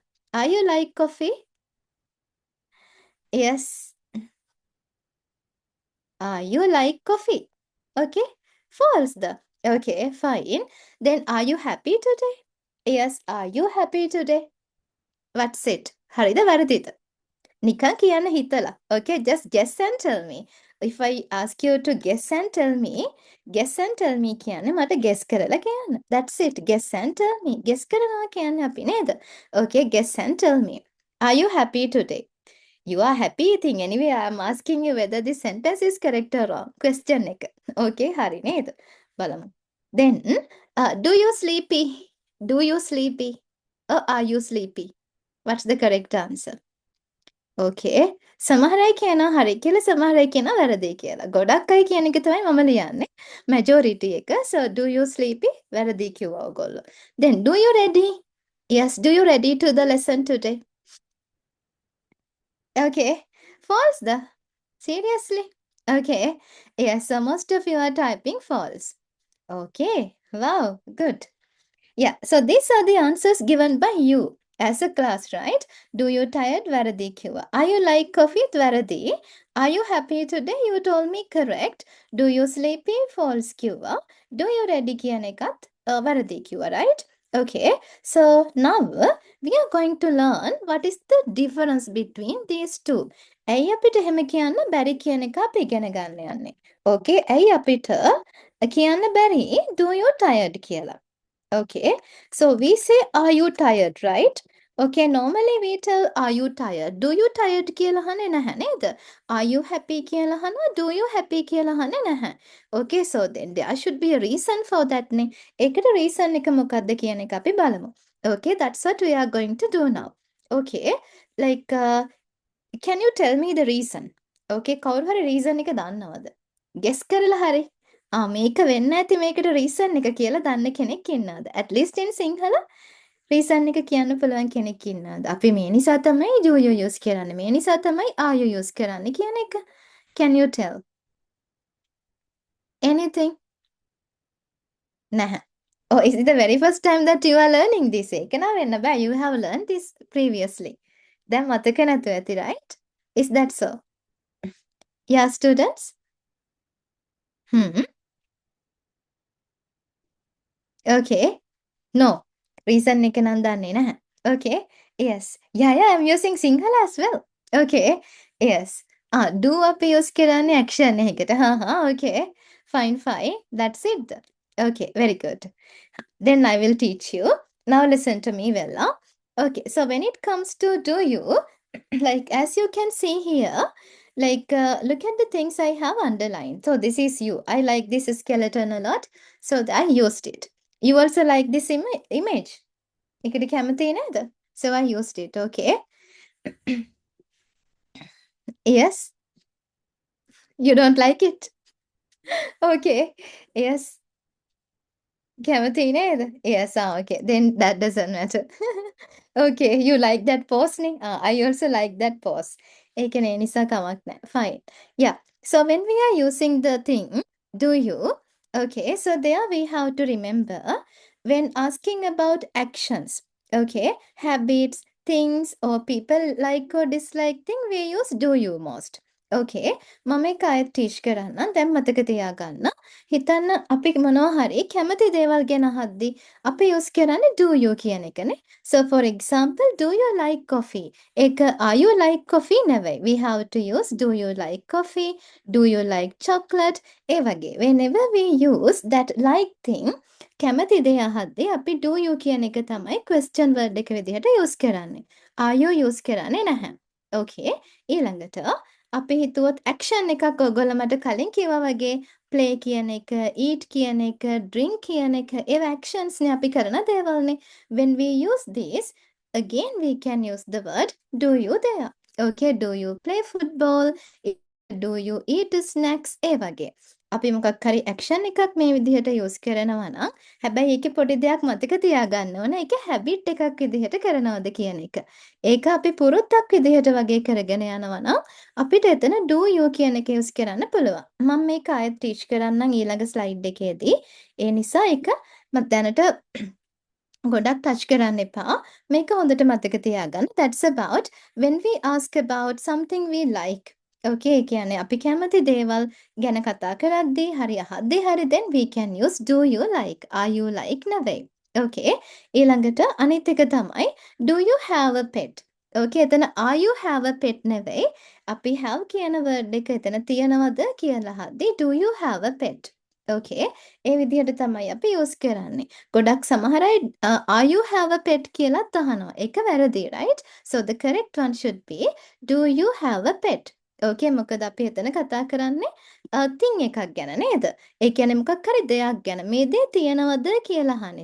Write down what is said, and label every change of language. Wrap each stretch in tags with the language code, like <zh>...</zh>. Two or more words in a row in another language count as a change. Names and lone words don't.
<en>Are you like coffee? Yes. You like coffee? Okay. False the. Okay, fine. Then are you happy today? Yes. Are you happy today? What's it?</en> <si>හරිද වැරදිද? නිකන් කියන්න හිතලා.</si> <en>Okay, just guess and tell me. If I ask you to guess and tell me</en> <si>කියන්නේ මට</si> <en>guess</en> <si>කරලා කියන්න.</si> <en>That's it. Guess and tell me.</en> <si>Guess කරනවා කියන්නේ අපි නේද?</si> <en>Okay, guess and tell me. Are you happy today? You are happy thing. Anyway, I am asking you whether this sentence is correct or wrong.</en> <si>Question එක. Okay, හරි නේද? බලමු.</si> <en>Then, do you sleepy? Do you sleepy? Or are you sleepy? What's the correct answer? Okay.</en> <si>සමහර අය කියනවා හරි කියලා සමහර අය කියනවා වැරදි කියලා. ගොඩක් අය කියන එක තමයි මම ලියන්නේ. Majority එක.</si> <en>So, do you sleepy?</en> <si>වැරදි කිව්වා ඔයගොල්ලෝ.</si> <en>Then, do you ready? Yes, do you ready to the lesson today? Okay, false the. Seriously? Okay. Yes, so most of you are typing false. Okay. Wow, good. Yeah, so these are the answers given by you as a class, right? Do you tired?</en> <si>වැරදි කිව්වා.</si> <en>Are you like coffee? Varadi. Are you happy today? You told me correct. Do you sleepy? False kiva. Do you ready kiyanekat?</en> <si>වැරදි කිව්වා,</si> <en>right? Okay, so now we are going to learn what is the difference between these two.</en> <si>ඇයි අපිට එහෙම කියන්න බැරි කියන එක අපි ඉගෙන ගන්න යන්නේ. Okay, ඇයි අපිට කියන්න බැරි</si> <en>do you tired</en> <si>කියලා.</si> <en>Okay, so we say are you tired, right? Okay, normally we tell are you tired? Do you tired</en> <si>කියලා අහන්නේ නැහැ නේද?</si> <en>Are you happy</en> <si>කියලා අහනවා?</si> <en>Do you happy</en> <si>කියලා අහන්නේ නැහැ.</si> <en>Okay, so then there should be a reason for that නේ.</en> <si>ඒකට reason එක මොකක්ද කියන එක අපි බලමු.</si> <en>Okay, that's what we are going to do now. Okay, like can you tell me the reason?</en> <si>Okay, කවුරු හරි reason එක දන්නවද? Guess කරලා හරි. මේක වෙන්න ඇති මේකට reason එක කියලා දන්න කෙනෙක් ඉන්නවද?</si> <en>At least</en> <si>in සිංහල reason එක කියන්න පුළුවන් කෙනෙක් ඉන්නවද? අපි මේ නිසා තමයි</si> <en>do you use</en> <si>කරන්නේ. මේ නිසා තමයි</si> <en>are you use</en> <si>කරන්නේ කියන එක.</si> <en>Can you tell? Anything?</en> <si>නැහැ.</si> <en>Oh, is it the very first time that you are learning this?</en> <si>ඒක නෑ වෙන්න බෑ.</si> <en>You have learned this previously.</en> <si>දැන් මතක නැතුව ඇති,</si> <en>right? Is that so? Yeah, students? Hmm. Okay. No.</en> <si>Reason එක නම් දන්නේ නැහැ.</si> <en>Okay. Yes. Yeah, I'm using Sinhala as well. Okay. Yes. Do අපි use කරන්නේ action එකකට. Okay. Fine. That's it. Okay, very good. Then I will teach you. Now listen to me well. Okay, so when it comes to do you, like as you can see here, like look at the things I have underlined. So this is you. I like this skeleton a lot, so I used it. You also like this image.</en> <si>ඒකට කැමති නේද?</si> <en>So I used it, okay? Yes, you don't like it? Okay, yes.</en> <si>කැමති නේද?</si> <en>Yes, okay. Then that doesn't matter. Okay, you like that pose නේ? I also like that pose.</en> <si>ඒ කියන්නේ ඒ නිසා කමක් නැහැ.</si> <en>Fine. Yeah. So when we are using the thing, do you? Okay, so there we have to remember when asking about actions. Okay, habits, things, or people like or dislike thing, we use do you most.</en> <si>Okay, මම ඒක ආයෙත් ටීච් කරන්නම්. දැන් මතක තියාගන්න. හිතන්න අපි මොනවා හරි කැමති දේවල් ගැන අහද්දි අපි යූස් කරන්නේ</si> <en>do you</en> <si>කියන එකනේ.</si> <en>So for example, do you like coffee?</en> <si>ඒක</si> <en>are you like coffee</en> <si>නෙවෙයි.</si> <en>We have to use do you like coffee? Do you like chocolate?</en> <si>ඒ වගේ.</si> <en>Whenever we use that like thing</en> <si>කැමති දේ අහද්දි අපි</si> <en>do you</en> <si>කියන එක තමයි</si> <en>question word</en> <si>එක විදිහට යූස් කරන්නේ.</si> <en>are you</en> <si>යූස් කරන්නේ නැහැ. Okay. ඊළඟට අපි හිතුවොත් action එකක් ඔයගොල්ලෝ මට කලින් කිව්වා වගේ play කියන එක, eat කියන එක, drink කියන එක ඒවා actions නේ අපි කරන දේවල්නේ.</si> <en>When we use this, again we can use the word do you there. Okay, do you play football? Do you eat snacks?</en> <si>ඒ වගේ. අපි මොකක් හරි action එකක් මේ විදිහට use කරනවා නම් හැබැයි ඒකේ පොඩි දෙයක් මතක තියාගන්න ඕන. ඒක habit එකක් විදිහට කරනවද කියන එක. ඒක අපි පුරුද්දක් විදිහට වගේ කරගෙන යනවා නම් අපිට එතන</si> <en>do you</en> <si>කියන එක යූස් කරන්න පුළුවන්. මම මේක ආයෙත් ටීච් කරන්නම් ඊළඟ ස්ලයිඩ් එකේදී. ඒ නිසා ඒක දැනට ගොඩක් ටච් කරන්න එපා. මේක හොඳට මතක තියාගන්න.</si> <en>That's about when we ask about something we like.</en> <si>Okay, ඒ කියන්නේ අපි කැමති දේවල් ගැන කතා කරද්දී හරි අහද්දී හරි</si> <en>then we can use do you like, are you like</en> <si>නෙවෙයි. Okay. ඊළඟට අනිත් එක තමයි</si> <en>do you have a pet?</en> <si>Okay, එතන</si> <en>are you have a pet</en> <si>නෙවෙයි. අපි have කියන word එක එතන තියනවද කියලා අහද්දී</si> <en>do you have a pet? Okay.</en> <si>ඒ විදිහට තමයි අපි යූස් කරන්නේ. ගොඩක් සමහර අය</si> <en>are you have a pet</en> <si>කියලාත් අහනවා. ඒක වැරදි,</si> <en>right? So the correct one should be do you have a pet?</en> <si>Okay, මොකද අපි එතන කතා කරන්නේ thing එකක් ගැන නේද? ඒ කියන්නේ මොකක් හරි දෙයක් ගැන. මේ දේ තියනවද කියලා අහන්නේ.</si>